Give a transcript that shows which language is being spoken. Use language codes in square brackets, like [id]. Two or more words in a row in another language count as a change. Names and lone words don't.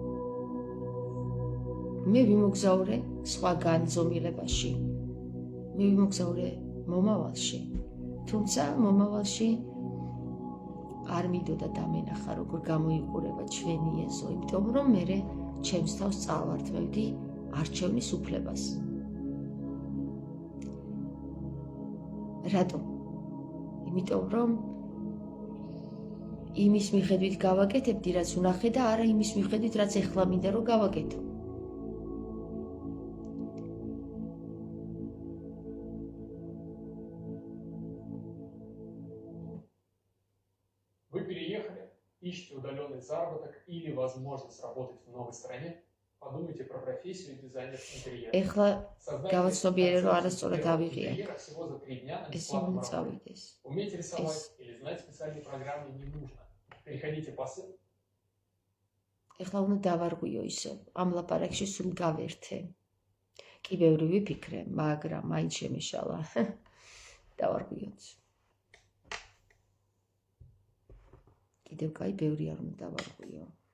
[ka] მე ვიმოგზაურე სხვა განზომილებაში, მე ვიმოგზაურე მომავალში, თუმცა მომავალში არ მინდოდა დამენახა, როგორ გამოიყურება ჩვენი ეზო, იმიტომ რომ მე ჩემს თავს წავართმევდი არჩევნის უფლებას. რატომ? იმიტომ რომ იმის მიხედვით გავაკეთებდი, რაც ვნახე და არა იმის მიხედვით, რაც ეხლა მინდა რომ გავაკეთო. [ru] Вы переехали, ищете удаленный заработок или возможность работать в новой стране, подумайте про профессию дизайнер интерьера. [ka] ეხლა გავაცნობიერე, რომ არასწორად ავიღია. [ru] Интерьера всего за 3 дня на [ka] ეს [ru] бесплатном [ka] წავიდეს. [ru] Уметь рисовать или знать специальные программы не нужно. Переходите по ссылке [ka] ეხლა უნდა დავარღვიო ისევ, ამ ლაპარაკში სულ გავერთე. კი ბევრი ვიფიქრე, მაგრამ მაინც შემეშალა. დავარღვიოთ. კიდევ კაი ბევრი არ უნდა დავარღვიო.